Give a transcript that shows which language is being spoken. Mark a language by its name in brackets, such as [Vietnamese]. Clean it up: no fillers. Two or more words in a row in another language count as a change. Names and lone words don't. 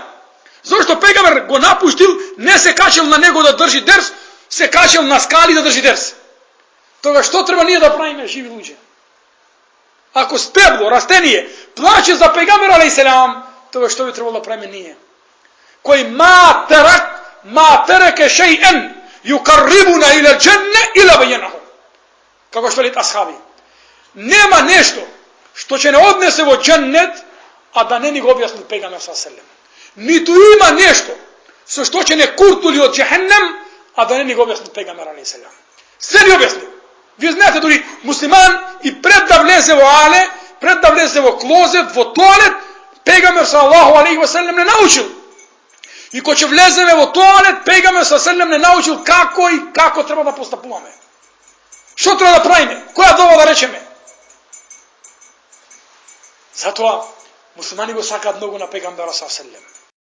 [Macedonian] Зошто Пейгамбер го напуштил, не се качил на него да држи дерс, се качил на скали да држи дерс. Тога што треба ние да правиме, живи луѓе? Ако стебло, растение, плаче за Пейгамбер [Arabic] عليه السلام, [Macedonian] тога што би требало да правиме ние? [Arabic] Кој ما ترك شيئا يقربنا إلى الجنة إلا بينه. [Macedonian] Како што велат асхаби. Нема нешто што ќе не однесе во џеннет, а да не ни го објасни Пейгамбер [Arabic] صلى الله عليه وسلم. [Macedonian] Ниту има нешто со што ќе не куртули од џехеннем, а да не ни го објасни Пейгамбер [Arabic] عليه وسلم. [Macedonian] Се ни објасни. Вие знаете, дори муслиман и пред да влезе во але, пред да влезе во клозет, во тоалет, Пейгамбер [Arabic] صلى الله عليه وسلم [Macedonian] не научил. И кога ќе влеземе во тоалет, Пейгамбер [Arabic] صلى الله عليه وسلم [Macedonian] не научил како и како треба да постапуваме. Што треба да правиме? Која дова да речеме? Затоа муслимани го сакаат многу на Пейгамбера [Arabic] صلى الله عليه وسلم.